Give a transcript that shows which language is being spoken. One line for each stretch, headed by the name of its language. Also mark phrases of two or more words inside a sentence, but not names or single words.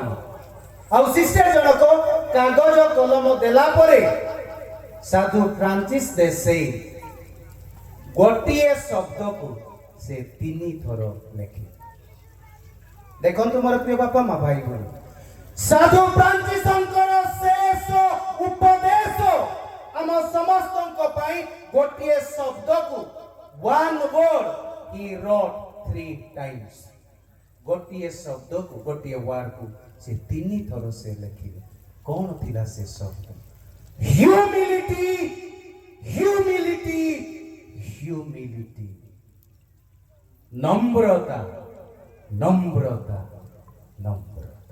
Odia: ଆଉ ସିଷ୍ଟର ଜଣକ କାଗଜ କଲମ ଦେଲା ପରେ ସାଧୁ ଫ୍ରାନ୍ସିସ୍ ଦେ ସେଲ୍ ଗୋଟିଏ ଶବ୍ଦକୁ ସେ 3 ଥର ଲେଖିଲେ। ଦେଖନ୍ତୁ ମୋର ପ୍ରିୟ ବାପା ମା ଭାଇ ଭଉଣୀ, ସାଧୁ ଫ୍ରାନ୍ସିସ୍‌ଙ୍କର ଶେଷ ଉପଦେଶ ଆମ ସମସ୍ତଙ୍କ ପାଇଁ ଗୋଟିଏ ଶବ୍ଦକୁ,
English: one word he wrote 3 times।
Odia: ଗୋଟିଏ ଶବ୍ଦକୁ, ଗୋଟିଏ ୱାର୍ଡକୁ ସେ 3 ଥର ସେ ଲେଖିଲେ। କଣ ଥିଲା ସେ ଶବ୍ଦ?
English: ହ୍ୟୁମିଲିଟି humility, humility.
Odia: ନମ୍ରତା, ନମ୍ରତା, ନମ୍ରତା।